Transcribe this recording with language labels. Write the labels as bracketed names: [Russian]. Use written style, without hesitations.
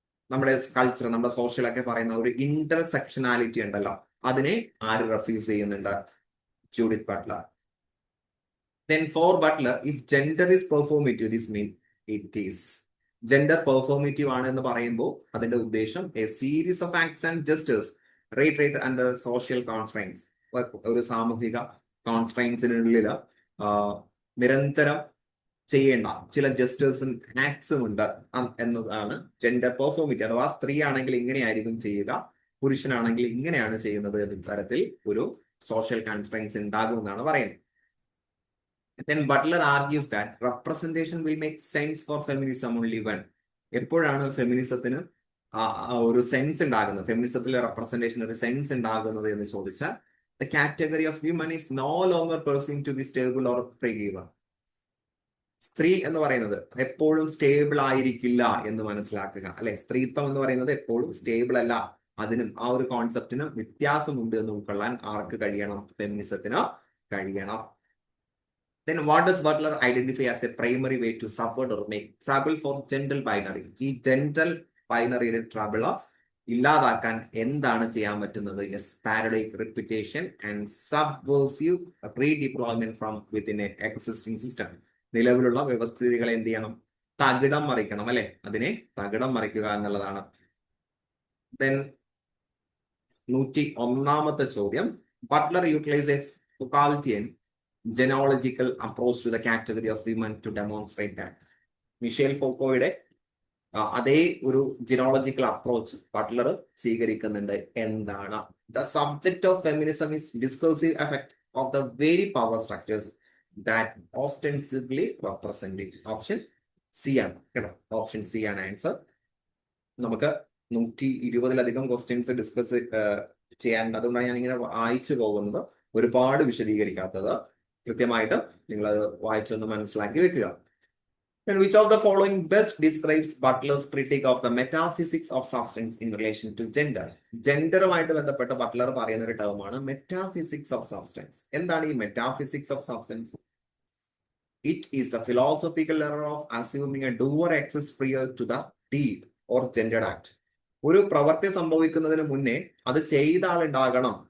[Malayalam] നമ്മുടെ കൾച്ചർ, നമ്മുടെ സോഷ്യൽ ഒക്കെ പറയുന്ന ഒരു ഇന്റർസെക്ഷനാലിറ്റി ഉണ്ടല്ലോ, അതിനെ ആര് റെഫ്യൂസ് ചെയ്യുന്നുണ്ട്? Judith Buttler. [English] Then for Butler, if gender is performative, this means it is. Gender performative [Malayalam] ആണ് എന്ന് പറയുമ്പോൾ അതിന്റെ ഉദ്ദേശം [English] A series of acts and gestures rate under social constraints. [Malayalam] ഒരു സാമൂഹിക കോൺസ്ട്രെയിൻസിനുള്ളിൽ നിരന്തരം ചെയ്യേണ്ട ചില ജസ്റ്റേഴ്സും ആക്ട്സും ഉണ്ട് എന്നതാണ് ജെൻഡർ പെർഫോമേറ്റീവ്. അഥവാ സ്ത്രീ ആണെങ്കിൽ ഇങ്ങനെയായിരിക്കും ചെയ്യുക, പുരുഷനാണെങ്കിൽ ഇങ്ങനെയാണ് ചെയ്യുന്നത് എന്ന തരത്തിൽ ഒരു സോഷ്യൽ കോൺസ്ട്രെയിൻസ് ഉണ്ടാകുമെന്നാണ് പറയുന്നത്. [English] Then Butler argues that representation will make sense for feminism only when. [Malayalam] എപ്പോഴാണ് ഫെമിനിസത്തിന് ഒരു സെൻസ് ഉണ്ടാകുന്നത്, ഫെമിനിസത്തിലെ റെപ്രസെന്റേഷൻ ഒരു സെൻസ് ഉണ്ടാകുന്നത് എന്ന് ചോദിച്ചാൽ, [English] the category of women is no longer perceived to be stable or pre-given. [Malayalam] സ്ത്രീ എന്ന് പറയുന്നത് എപ്പോഴും സ്റ്റേബിൾ ആയിരിക്കില്ല എന്ന് മനസ്സിലാക്കുക, അല്ലെ? സ്ത്രീത്വം എന്ന് പറയുന്നത് എപ്പോഴും സ്റ്റേബിൾ അല്ല. അതിനും ആ ഒരു കോൺസെപ്റ്റിനും വ്യത്യാസമുണ്ട് എന്ന് ഉൾക്കൊള്ളാൻ ആർക്ക് കഴിയണം? ഫെമിനിസത്തിന് കഴിയണം. [English] Then what does Butler identify as a primary way to subvert or make trouble for gender binary? [Malayalam] ഈ ജെൻഡർ ബൈനറിയുടെ ട്രബിൾ ഇല്ലാതാക്കാൻ എന്താണ് ചെയ്യാൻ പറ്റുന്നത്? [English] Yes, parodic repetition and subversive redeployment from within a existing system. [Malayalam] നിലവിലുള്ള വ്യവസ്ഥിതികളെ എന്ത് ചെയ്യണം? തകിടം മറിക്കണം, അല്ലെ? അതിനെ തകിടം മറിക്കുക എന്നുള്ളതാണ്. [English] then [Malayalam] 101ാമത്തെ ചോദ്യം, [English] Butler utilise a Foucauldian genealogical approach to the category of women to demonstrate that. [Malayalam] Michel ഫോക്കോയുടെ അതേ ഒരു ജിനോളജിക്കൽ അപ്രോച്ച് ബട്ട്ലർ സ്വീകരിക്കുന്നുണ്ട്. എന്താണ്? [English] The subject of feminism is discursive effect of the very power structures that ostensibly represent it. [Malayalam] Option C ആണ് കേട്ടോ, option C ആണ് answer. നമുക്ക് 120-ലധികം questions discuss ചെയ്യാനുണ്ട്, അതുകൊണ്ടാണ് ഞാൻ ഇങ്ങനെ വായിച്ചു പോകുന്നത്, ഒരുപാട് വിശദീകരിക്കാത്തത്. കൃത്യമായിട്ട് നിങ്ങൾ അത് വായിച്ചൊന്ന് മനസ്സിലാക്കി വെക്കുക. [English] And which of the following best describes Butler's critique of the metaphysics of substance in relation to gender? [Malayalam] ജെൻഡറുമായിട്ട് ബന്ധപ്പെട്ട് ബട്ട്ലർ പറയുന്ന ഒരു ടേമാണ് മെറ്റാഫിസിക്സ് ഓഫ് സബ്സ്റ്റൻസ്. എന്താണ് ഈ [English] Metaphysics of substance? It is the philosophical error of assuming a doer exists prior to the deed or gendered act. [Malayalam] ഒരു പ്രവൃത്തി സംഭവിക്കുന്നതിന് മുന്നേ അത് ചെയ്ത ആളുണ്ടാകണം.